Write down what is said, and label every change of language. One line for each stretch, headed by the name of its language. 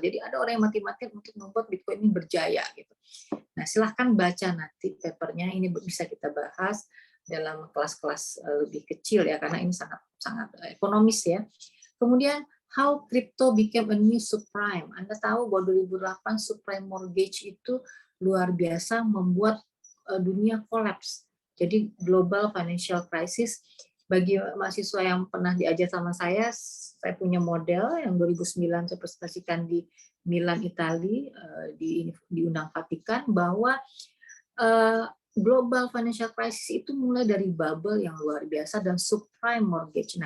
Indonesian: Jadi ada orang yang mati-matian untuk membuat Bitcoin ini berjaya gitu. Nah, silahkan baca nanti papernya, ini bisa kita bahas dalam kelas-kelas lebih kecil ya, karena ini sangat ekonomis ya. Kemudian
English: how crypto became a new subprime.
Indonesian: Anda tahu bahwa 2008 subprime mortgage itu luar biasa membuat dunia kolaps. Jadi global financial crisis. Bagi mahasiswa yang pernah diajar sama saya punya model yang 2009 saya presentasikan di Milan, Italia, di Undang Vatikan, bahwa global financial crisis itu mulai dari bubble yang luar biasa dan subprime mortgage.